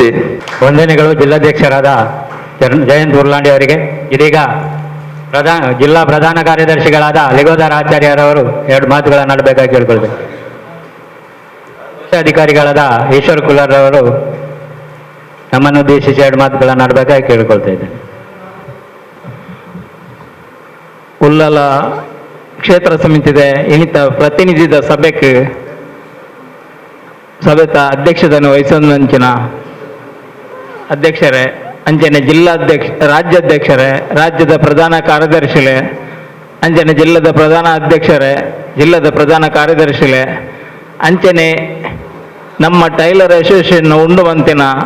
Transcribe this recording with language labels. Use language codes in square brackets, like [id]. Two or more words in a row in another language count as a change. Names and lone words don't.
[kn] ವಂದನೆಗಳು ಜಿಲ್ಲಾಧ್ಯಕ್ಷರಾದ ಜಯಂತ್ ಉರ್ಲಾಂಡಿ ಅವರಿಗೆ. ಇದೀಗ ಜಿಲ್ಲಾ ಪ್ರಧಾನ ಕಾರ್ಯದರ್ಶಿಗಳಾದ ಲಿಗೋದರ ಆಚಾರ್ಯರವರು 2 ಮಾತುಗಳನ್ನು ಆಡಬೇಕಾಗಿ ಕೇಳ್ಕೊಳ್ಬೇಕು. ಅಧಿಕಾರಿಗಳಾದ ಈಶ್ವರ್ ಕುಲ್ಲರ್ ಅವರು ನಮ್ಮನ್ನು ಉದ್ದೇಶಿಸಿ 2 ಮಾತುಗಳನ್ನು ಆಡಬೇಕಾಗಿ ಕೇಳ್ಕೊಳ್ತಾ ಇದ್ದೇನೆ. [tcy] ಉಳ್ಳಲ ಕ್ಷೇತ್ರ ಸಮಿತಿದ ಇನಿತ ಪ್ರತಿನಿಧಿದ ಸಭೆಗೆ ಸಭೆತ ಅಧ್ಯಕ್ಷತೆಯನ್ನು ವಹಿಸೋದಂಚಿನ ಅಧ್ಯಕ್ಷರೇ, ಅಂಚನೆ ರಾಜ್ಯಾಧ್ಯಕ್ಷರೇ, ರಾಜ್ಯದ ಪ್ರಧಾನ ಕಾರ್ಯದರ್ಶಿಲೆ, ಅಂಚನೆ ಜಿಲ್ಲದ ಪ್ರಧಾನ ಅಧ್ಯಕ್ಷರೇ, ಜಿಲ್ಲದ ಪ್ರಧಾನ ಕಾರ್ಯದರ್ಶಿಲೆ, ಅಂಚನೆ ನಮ್ಮ [en] Tailor Association [tcy] ಉಂಡುವಂತಿನ